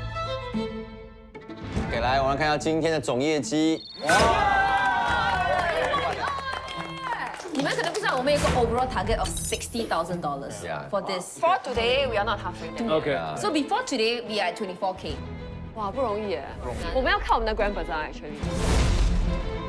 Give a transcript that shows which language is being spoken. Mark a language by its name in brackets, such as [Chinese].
[Chinese] 们来看一下今天的总业绩。你们可能不知道，我们有个 [English] overall target of $60,000 for this. For today, we are not halfway there. OK， So before today, we are at 24K. [Chinese] 哇，不容易耶！我们要看我们的 Grand Bazaar actually。